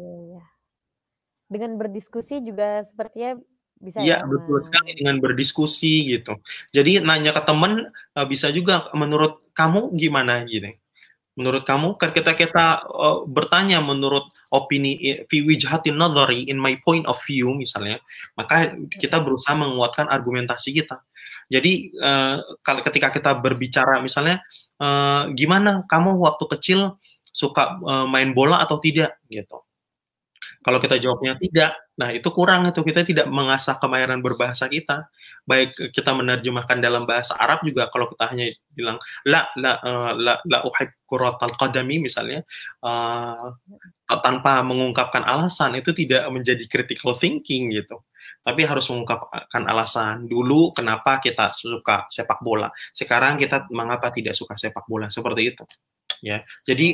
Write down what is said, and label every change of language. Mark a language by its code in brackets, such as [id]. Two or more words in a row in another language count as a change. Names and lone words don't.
[id] Dengan berdiskusi juga sepertinya Bisa Iya, ya? betul Nah, sekali dengan berdiskusi gitu. Jadi nanya ke teman, bisa juga, "Menurut kamu gimana?" Gini. Menurut kamu kan kita bertanya menurut opini [ar] في وجهة نظري, [en] in my point of view [id] misalnya, maka kita berusaha menguatkan argumentasi kita. Jadi, kalau ketika kita berbicara misalnya, "Gimana kamu waktu kecil suka, main bola atau tidak?" Gitu. Kalau kita jawabnya tidak, nah itu kurang itu, kita tidak mengasah kemahiran berbahasa kita. Baik kita menerjemahkan dalam bahasa Arab juga kalau kita hanya bilang, [ar] لا أحب كرة القدم [id] misalnya, tanpa mengungkapkan alasan, itu tidak menjadi [en] critical thinking [id] gitu. Tapi harus mengungkapkan alasan. Dulu kenapa kita suka sepak bola, sekarang kita mengapa tidak suka sepak bola, seperti itu. Ya, oh